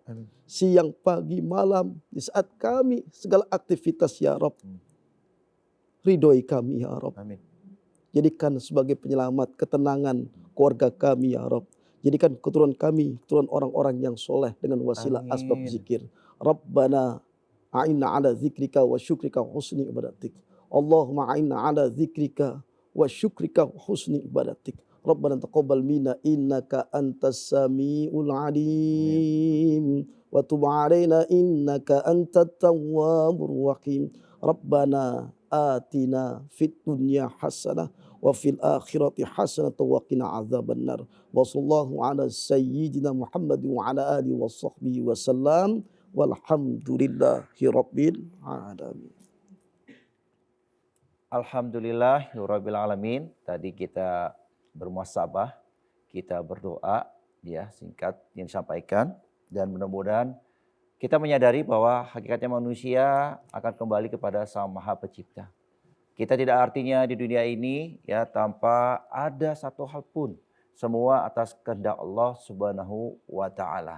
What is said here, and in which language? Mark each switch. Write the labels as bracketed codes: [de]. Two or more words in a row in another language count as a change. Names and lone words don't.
[id] Siang, pagi, malam, di saat kami segala aktivitas [ar] يا رب. [id] Ridhoi kami [ar] يا رب. [id] Amin. Jadikan sebagai penyelamat ketenangan keluarga kami [ar] يا رب. [id] Jadikan keturunan kami, keturunan orang-orang yang soleh dengan wasilah asbab zikir. [ar] ربنا أعنا على ذكرك وشكرك وحسن عبادتك. اللهم أعنا على ذكرك وشكرك وحسن عبادتك. ربنا تقبل منا إنك أنت السميع العليم. وتب علينا إنك أنت التواب الرحيم. ربنا آتنا في الدنيا حسنة وفي الآخرة حسنة وقنا عذاب النار. وصلى الله على سيدنا محمد وعلى آله وصحبه وسلم. والحمد لله رب العالمين. الحمد لله رب العالمين. [id] Tadi kita bermuhasabah, kita berdoa ya, singkat yang disampaikan, dan mudah-mudahan kita menyadari bahwa hakikatnya manusia akan kembali kepada Sang Maha Pencipta. Kita tidak artinya di dunia ini ya tanpa ada satu hal pun, semua atas kehendak [ar] الله سبحانه وتعالى.